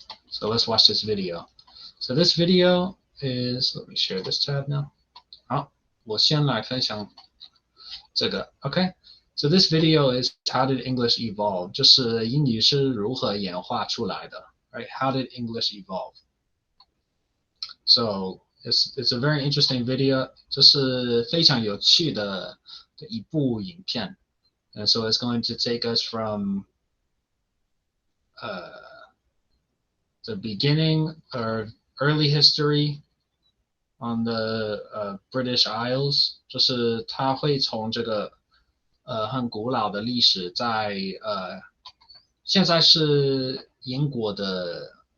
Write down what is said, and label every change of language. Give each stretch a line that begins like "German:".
English: So let's watch this video. So this video is, let me share this tab now.
Chinese: 好，我先来分享这个
English: OK, so this video is how did English evolve?
Chinese: 就是英语是如何演化出来的 right?
English: How did English evolve? So it's a very interesting video.
Chinese: 这是非常有趣的一部影片
English: and so it's going to take us from the beginning or early history on the British Isles,
Chinese: 就是它会从这个很古老的历史在现在是英国的